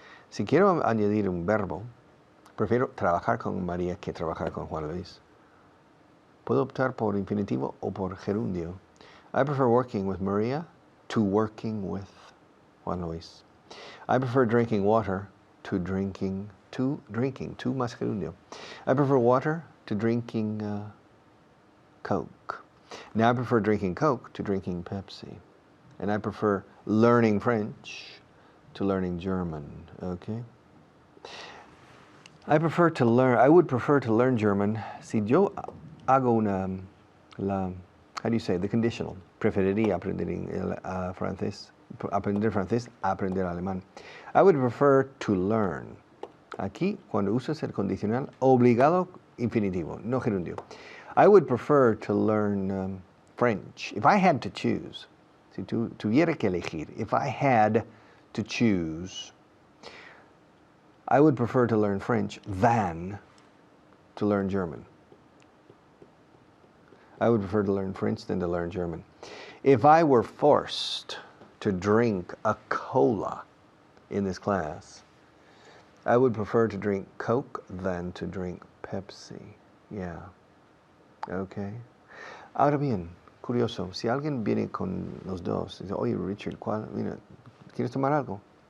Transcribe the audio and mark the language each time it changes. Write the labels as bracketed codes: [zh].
[es] Si quiero añadir un verbo, prefiero trabajar con María que trabajar con Juan Luis. Puedo optar por infinitivo o por gerundio. [en] I prefer working with Maria to working with Juan Luis. I prefer drinking water to drinking [es] más gerundio. [en] I prefer water to drinking Coke. Now I prefer drinking Coke to drinking Pepsi. And I prefer learning French to learning German, okay? I would prefer to learn German [es] si yo hago [en] how do you say, the conditional. [es] Preferiría aprender francés, aprender alemán. [en] I would prefer to learn. [es] Aquí, cuando usas el condicional, obligado, infinitivo, no gerundio. [en] I would prefer to learn French. If I had to choose, [es] si tuviera que elegir, [en] if I had to choose, I would prefer to learn French than to learn German. I would prefer to learn French than to learn German. If I were forced to drink a cola in this class, I would prefer to drink Coke than to drink Pepsi. Yeah. Okay. [es] Ahora bien, curioso, si alguien viene con los dos, dice, oye Richard, ¿cuál? Mira, ¿quieres tomar algo?